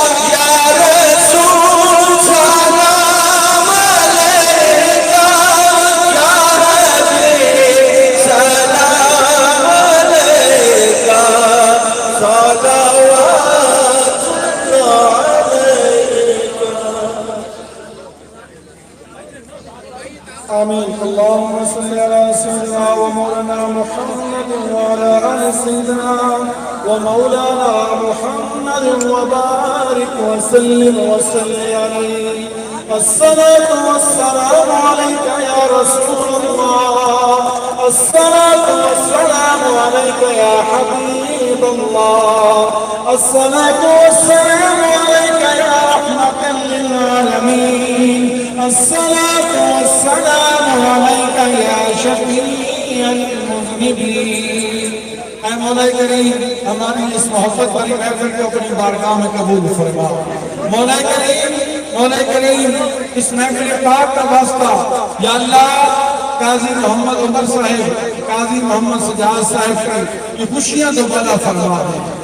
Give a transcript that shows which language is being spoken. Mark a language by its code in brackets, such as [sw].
[ar] یا رسول سلام علیکہ یا حبیب سلام علیکہ صلوات اللہ علیکہ۔ اللهم صل على سيدنا ومولانا محمد وعلى آل سيدنا ومولانا محمد وبارك وسلم عليه. الصلاة والسلام عليك يا رسول الله، الصلاة والسلام عليك يا حبيب الله، الصلاة والسلام عليك يا رحمة للعالمين، الصلاة والسلام عليك يا شفيع المذنبين. [ur] اے مولا کریم ہماری اس محبت والی محفل کو اپنی بارگاہ میں قبول فرما. مولا کریم اس محفل پاک کا واسطہ یا اللہ قاضی محمد عمر صاحب، قاضی محمد سجاد صاحب کی یہ خوشیاں دوبارہ فرما دے.